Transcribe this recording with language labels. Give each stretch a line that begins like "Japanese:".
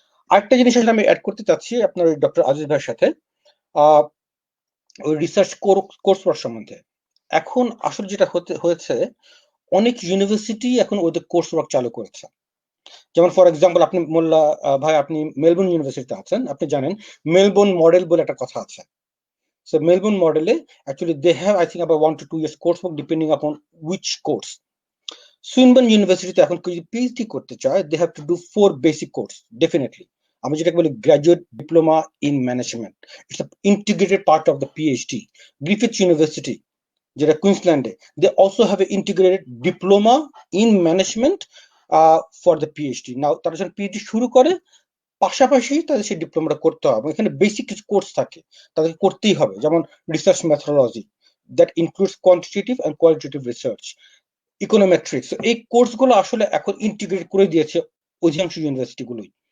Bangla: আরেকটা জিনিস আসলে আমি অ্যাড করতে চাচ্ছি আপনার ডক্টর আজিজ ভাইয়ের সাথে, আহ, ওই রিসার্চ কোর্স ওয়ার্ক সম্বন্ধে। এখন আসলে যেটা হয়েছে, অনেক ইউনিভার্সিটি এখন ওদের কোর্স ওয়ার্ক চালু করেছে। যেমন ফর এক্সাম্পল আপনি মোল্লা ভাই, আপনি মেলবোর্ন ইউনিভার্সিটিতে আছেন, আপনি জানেন মেলবোর্ন মডেল বলে একটা কথা আছে।
English: So Melbourne model, actually they have I think about 1 to 2 years coursework depending upon which course. Swinburne University তে এখন যদি PhD করতে চায়, they have to do 4 basic course definitely.
Bangla: আমি যেটাকে বলি graduate diploma in management, it's a integrated part of the PhD.
English: Griffiths university যেটা কুইন্সল্যান্ডে, they also have an integrated diploma in management for the PhD.
Bangla: নাও তারা যখন PhD শুরু করে, পাশাপাশি তাদের সেই ডিপ্লোমাটা করতে হবে। এখানে বেসিক কিছু কোর্স থাকে তাদেরকে করতেই হবে, যেমন research methodology, that includes quantitative and qualitative research, ইকোনোমেট্রিক্স। এই কোর্সগুলো আসলে এখন ইন্টিগ্রেট করে দিয়েছে অধিকাংশ ইউনিভার্সিটিগুলোই।